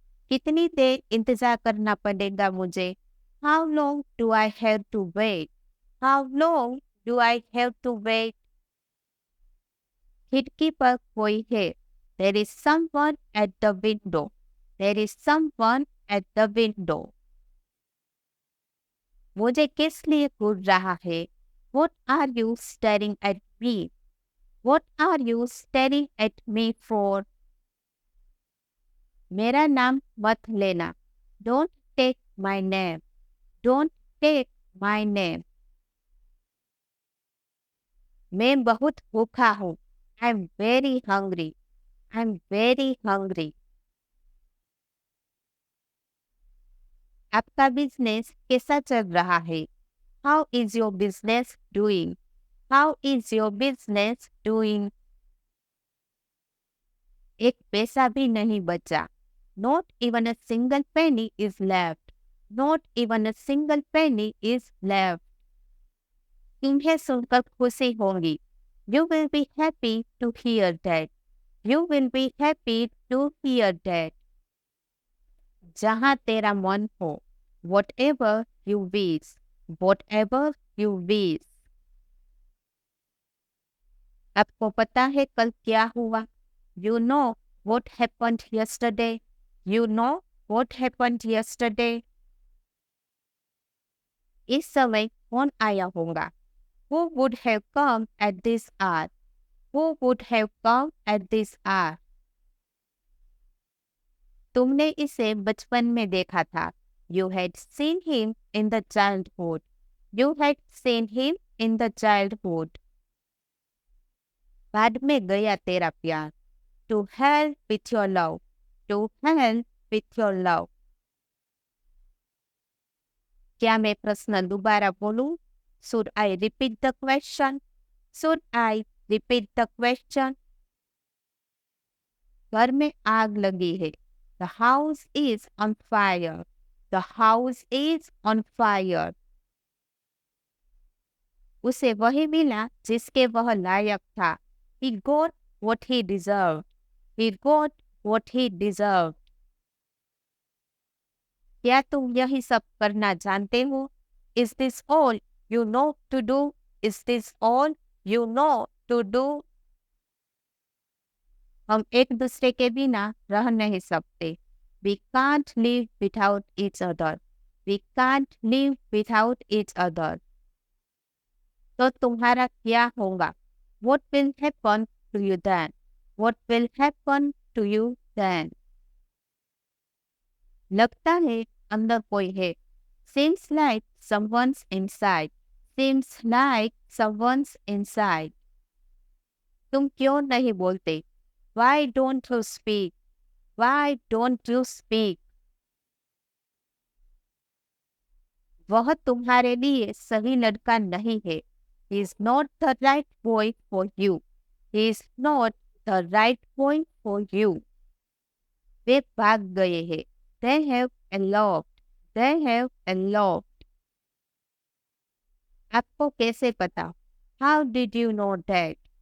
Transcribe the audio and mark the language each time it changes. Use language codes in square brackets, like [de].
[hi] कितनी देर इंतजार करना पड़ेगा मुझे? [en] How long do I have to wait? How long do I have to wait? [hi] खिड़की पर कोई है. [en] There is someone at the window. There is someone at the window. [hi] मुझे किस लिए घूर रहा है? [en] What are you staring at me? What are you staring at me for? [hi] मेरा नाम मत लेना. [en] Don't take my name. Don't take my name. [hi] मैं बहुत भूखा हूँ. [en] I'm very hungry. I'm very hungry. [hi] आपका बिजनेस कैसा चल रहा है? [en] How is your business doing? How is your business doing? [hi] एक पैसा भी नहीं बचा. [en] Not even a single penny is left. Not even a single penny is left. [hi] तुम्हें सुनकर खुशी होगी. [en] You will be happy to hear that. You will be happy to hear that. [hi] जहाँ तेरा मन हो. [en] Whatever you wish. Whatever you wish. [hi] आपको पता है कल क्या हुआ? [en] You know what happened yesterday. You know what happened yesterday. [hi] इस समय कौन आया होगा? [en] Who would have come at this hour? Who would have come at this hour? [hi] तुमने इसे बचपन में देखा था. [en] You had seen him in the childhood. You had seen him in the childhood. [hi] बाद में गया तेरा प्यार. [en] To hell with your love. To hell with your love. [hi] क्या मैं प्रश्न दोबारा बोलूं? [en] Should I repeat the question? Should I repeat the question? [hi] घर में आग लगी है. [en] The house is on fire. The house is on fire. [hi] उसे वही मिला जिसके वह लायक था. [en] He got what he deserved. He got what he deserved. [hi] क्या तुम यही सब करना जानते हो? [en] Is this all you know to do? Is this all you know to do? [hi] हम एक दूसरे के बिना रह नहीं सकते. [en] We can't live without each other. We can't live without each other. [hi] तो तुम्हारा क्या होगा? [en] What will happen to you then? What will happen to you then? [hi] लगता है अंदर कोई है. [en] Seems like someone's inside. Seems like someone's inside. [hi] तुम क्यों नहीं बोलते? [en] Why don't you speak? Why don't you speak? [hi] वह तुम्हारे लिए सही लड़का नहीं है. [en] He is not the right boy for you. He is not the right boy for you. [hi] वे भाग गए हैं. [en] They have eloped. They have eloped. [hi] आपको कैसे पता? [en] How did you know that?